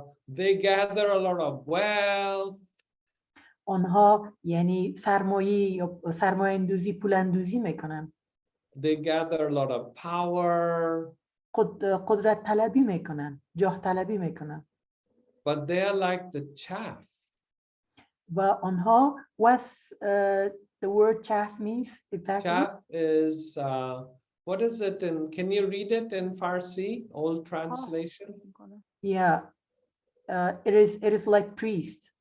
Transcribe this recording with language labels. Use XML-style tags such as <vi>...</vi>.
<en>They gather a lot of wealth.</en> <fa>آنها یعنی سرمایه یا سرمایه اندوزی، پول اندوزی میکنن.</fa> <en>They gather a lot of power.</en> <fa>قدرت طلبی میکنن، جاه طلبی میکنن.</fa> <en>But they are like the chaff.</en> <fa>و آنها</fa> <en>what's the word chaff means exactly? Chaff is what is it in? Can you read it in Farsi, old translation? Yeah, it is like priest.</en>